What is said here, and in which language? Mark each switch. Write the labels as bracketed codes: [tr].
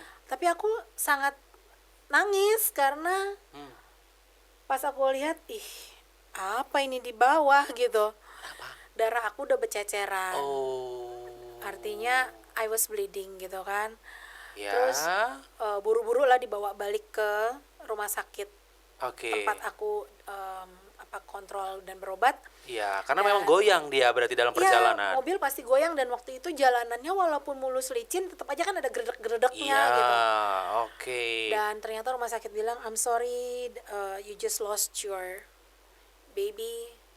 [id] Tapi aku sangat nangis karena pas aku lihat, apa ini di bawah gitu. Darah aku udah berceceran. Artinya I was bleeding gitu kan. Ya. Terus buru-buru lah dibawa balik ke rumah sakit. Tempat aku kontrol dan berobat. Iya, karena memang goyang dia berarti dalam perjalanan. Iya, mobil pasti goyang, dan waktu itu jalanannya walaupun mulus licin tetap aja kan ada geredek-geredeknya Iya, gitu. oke. [en] Dan ternyata rumah sakit bilang, I'm sorry, you just lost your baby.